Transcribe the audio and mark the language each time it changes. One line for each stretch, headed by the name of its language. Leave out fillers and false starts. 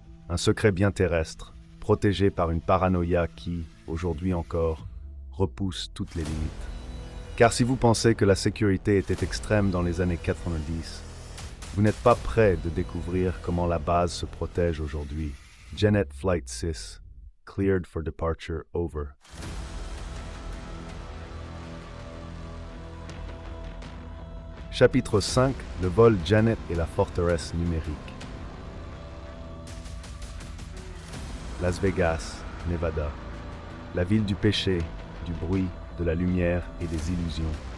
French: Un secret bien terrestre, protégé par une paranoïa qui, aujourd'hui encore, repousse toutes les limites. Car si vous pensez que la sécurité était extrême dans les années 90, vous n'êtes pas prêt de découvrir comment la base se protège aujourd'hui.
English: Janet Flight 6, cleared for departure over.
French: Chapitre 5, le vol Janet et la forteresse numérique. Las Vegas, Nevada. La ville du péché, du bruit, de la lumière et des illusions.